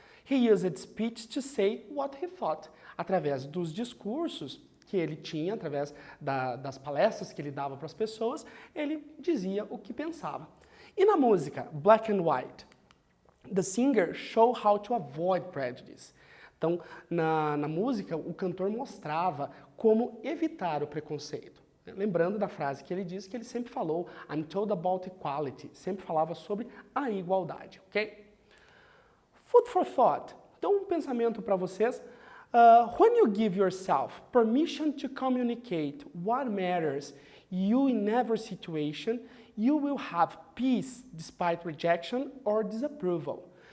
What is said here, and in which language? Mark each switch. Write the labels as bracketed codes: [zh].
[en] He used speech to say what he thought. [pt] Através dos discursos que ele tinha, através das palestras que ele dava para as pessoas, ele dizia o que pensava. E na música, [en] Black and White, the singer showed how to avoid prejudice. [pt] Então, na música, o cantor mostrava como evitar o preconceito. Lembrando da frase que ele disse, que ele sempre falou, [en] I'm told about equality, [pt] sempre falava sobre a igualdade, ok? [en] Food for thought. [pt] Então, um pensamento para vocês. [en] When you give yourself permission to communicate what matters you in every situation, you will have peace despite rejection or disapproval.